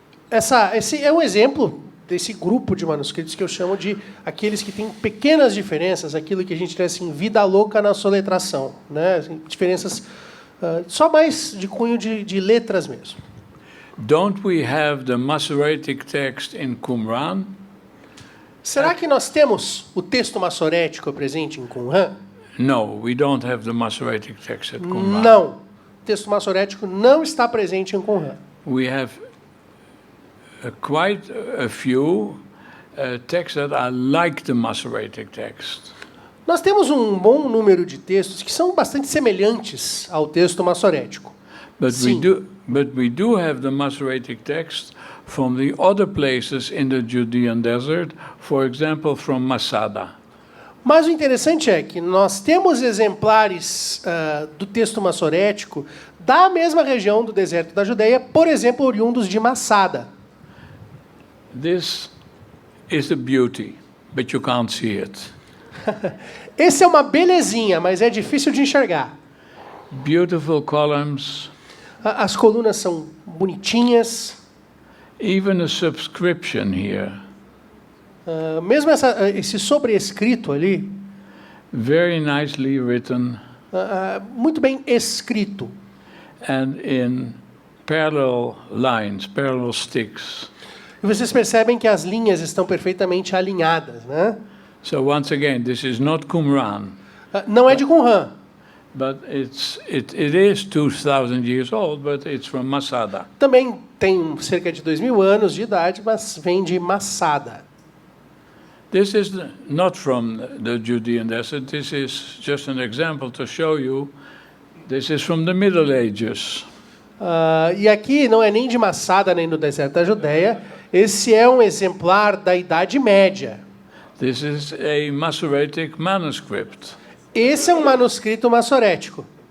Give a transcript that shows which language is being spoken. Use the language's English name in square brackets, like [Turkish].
[Portuguese] Esse é um exemplo desse grupo de manuscritos que eu chamo de aqueles que têm pequenas diferenças, aquilo que a gente diz assim, vida louca na soletração, né? Assim, diferenças só mais de cunho de letras mesmo. [English] Don't we have the Masoretic text in Qumran? [Portuguese] Será que nós temos o texto massorético presente em Qumran? [English] No, we don't have the Masoretic text at Qumran. [Portuguese] Não. O texto massorético não está presente em Qumran. [English] We have quite a few texts that are like the Masoretic text. [Portuguese] Nós temos um bom número de textos que são bastante semelhantes ao texto massorético. [English] But [Portuguese] Sim. [English] we do have the Masoretic text from the other places in the Judean desert, for example, from Masada. [Portuguese] Mas o interessante é que nós temos exemplares do texto massorético da mesma região do Deserto da Judeia, por exemplo, oriundos de Massada. [English] This is the beauty, but you can't see it. [Portuguese] Esse é uma belezinha, mas é difícil de enxergar. [English] Beautiful columns, [Portuguese] As colunas são bonitinhas. [English] even a subscription here, [Portuguese] Mesmo esse sobrescrito ali, [English] very nicely written [Portuguese] muito bem escrito. [English] and in parallel lines, parallel sticks. [Portuguese] E vocês percebem que as linhas estão perfeitamente alinhadas, né? [English] So once again, this is not Qumran, [Portuguese] Não é de Qumran, [English] but it is 2,000 years old, but it's from Masada. [Portuguese] também tem cerca de 2000 anos de idade, mas vem de Massada. [English] This is not from the Judean desert. This is just an example to show you. This is from the Middle Ages. [Portuguese] E aqui não é nem de Massada nem do Deserto da Judeia. Esse é um exemplar da Idade Média. [English] This is a Masoretic manuscript. [Portuguese] Esse é um manuscrito massorético.